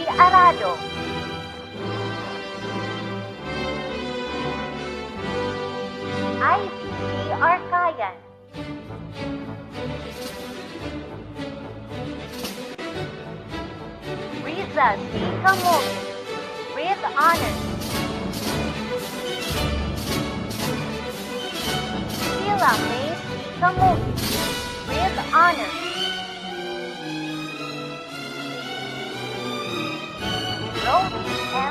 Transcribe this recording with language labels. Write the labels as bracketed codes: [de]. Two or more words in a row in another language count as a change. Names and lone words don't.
[en] Arado, Ivy C. Arcayan, Riza C. Camote, with honors. Sheila May C. Camote, with honors. Rose M.